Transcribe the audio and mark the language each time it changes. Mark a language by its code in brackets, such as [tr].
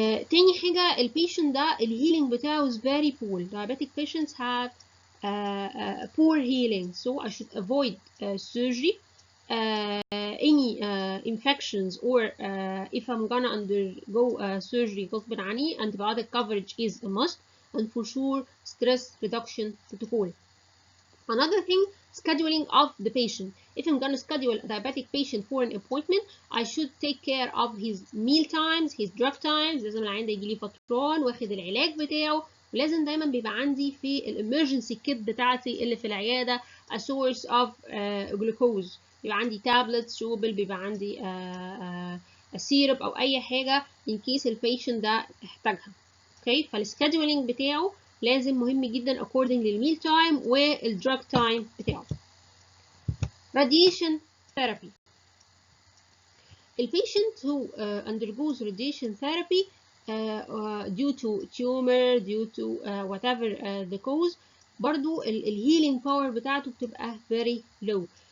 [ar] تاني حاجة، البيشنت ده الهيلينج بتاعه [en] is very poor. Diabetic patients have poor healing, so I should avoid surgery, any infections, or if I'm gonna undergo surgery [ar] غصب عني, [en] antibiotic coverage is a must, and for sure stress reduction protocol. Another thing, scheduling of the patient. If I'm gonna schedule a diabetic patient for an appointment, I should take care of his meal times, his drug times. [ar] لازم العيان ده يجيلي فتران واخد العلاج بتاعه، ولازم دايما بيبقى عندي في الامرجنسي كيت بتاعتي اللي في العيادة [en] a source of glucose. [ar] بيبقى عندي tablets شوبل، بيبقى عندي سيرب او اي حاجة in case البيشنت ده احتاجها. اوكي، فالسكادولينج بتاعه لازم مهم جدا according للميل تايم والدراج تايم بتاعه. [en] Radiation therapy. The patient who undergoes radiation therapy due to tumor, due to whatever the cause، [ar] برضو الهيلينج باور بتاعته بتبقى [en] very low.